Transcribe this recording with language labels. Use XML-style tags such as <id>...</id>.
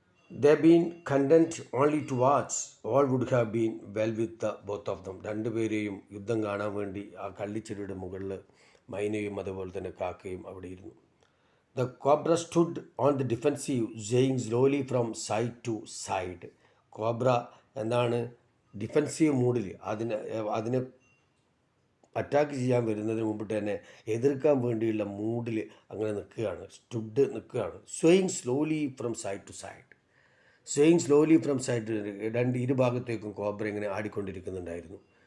<en>They been content only to watch, all would have been well with the both of them.</en> <ml>രണ്ടുപേരെയും യുദ്ധം കാണാൻ വേണ്ടി ആ കള്ളിച്ചെടിയുടെ മുകളിൽ മൈനയും അതുപോലെ തന്നെ കാക്കയും അവിടെ ഇരുന്നു.</ml> <en>The cobra stood on the defensive, swaying slowly from side to side.</en> <ml>Cobra എന്താണ്? ഡിഫെൻസീവ് മൂഡിൽ, അതിനെ അറ്റാക്ക് ചെയ്യാൻ വരുന്നതിന് മുമ്പിട്ട് തന്നെ എതിർക്കാൻ വേണ്ടിയുള്ള മൂഡിൽ അങ്ങനെ നിൽക്കുകയാണ്, നിൽക്കുകയാണ്.</ml> <en>Swaying slowly from side to side. Swaying slowly from side,</en> <ml>ഇരുഭാഗത്തേക്കും cobra ഇങ്ങനെ ആടിക്കൊണ്ടിരിക്കുന്നുണ്ടായിരുന്നു.</ml>